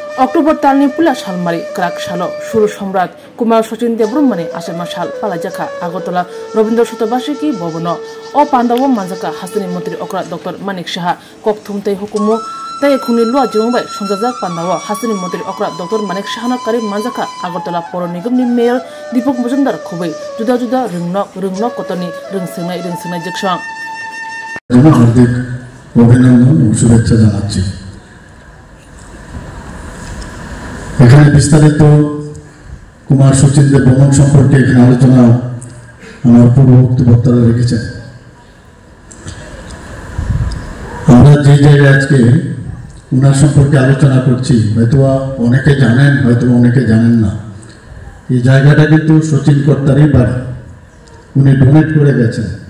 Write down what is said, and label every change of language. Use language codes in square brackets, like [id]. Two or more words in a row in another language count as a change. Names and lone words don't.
[trp] अक्टोबर तालनि पुला सालमारी क्राक सालो सुरु सम्राट कुमार सचिन देवब्रह्मनि आसेमा साल पालाजाखा आगरतला रवीन्द्र शतबार्षिकी भवन अ पांडव मानजाका हास्टनि मंत्री अक्रा डॉक्टर मानिक साहा ककथुमते हुकुमो ताई खुनि लुआ जिंबाय संजाजाक पांडव हास्टनि मंत्री अक्रा डॉक्टर मानिक साहाना कारि मानजाका आगरतला पौर निगमनि मेयर दीपक मजुमदार खुबै जुदा जुदा रोंनक कतनि रोंसोंनाय जगसां [bn] হার্দিক অভিনন্দন আর শুভেচ্ছা জানাচ্ছি। এখানে বিস্তারিত কুমার সচিনদের ভ্রমণ সম্পর্কে এখানে আলোচনা আমার পূর্ববর্তী বক্তারা রেখেছেন। আমরা যে জায়গায় আজকে উনার সম্পর্কে আলোচনা করছি হয়তো অনেকে জানেন হয়তো অনেকে জানেন না, এই জায়গাটা কিন্তু সচিন কর্তারই বাড়ি, উনি ডোনেট করে গেছেন।